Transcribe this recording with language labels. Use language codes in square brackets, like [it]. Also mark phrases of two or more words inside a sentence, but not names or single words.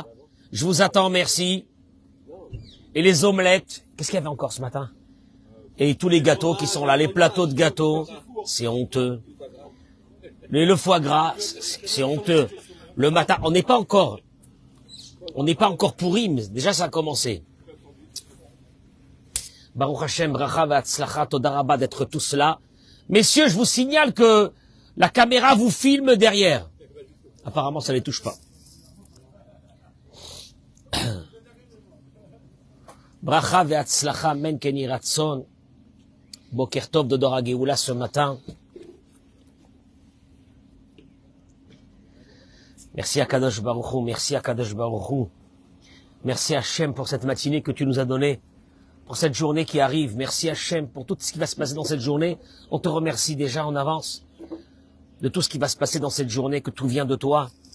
[fr] Je vous attends, merci. Et les omelettes. Qu'est-ce qu'il y avait encore ce matin? Et tous les gâteaux qui sont là, les plateaux de gâteaux. C'est honteux. Le foie gras, c'est honteux. Le matin, on n'est pas encore pourri, mais déjà ça a commencé. [he] ברוך השם, ברכה והצלחה, תודה רבה [fr] d'être tous là. Messieurs, je vous signale que la caméra vous filme derrière. Apparemment, ça les touche pas. [he] ברכה והצלחה, כן יהי רצון. בוקר טוב [fr] de Dora Geoula ce matin. Merci à [he] קדוש ברוך הוא, [fr] merci à [he] קדוש ברוך הוא. [fr] Merci à Hachem pour cette matinée que tu nous as donnée, pour cette journée qui arrive. Merci à Hachem pour tout ce qui va se passer dans cette journée. On te remercie déjà en avance de tout ce qui va se passer dans cette journée, que tout vient de toi.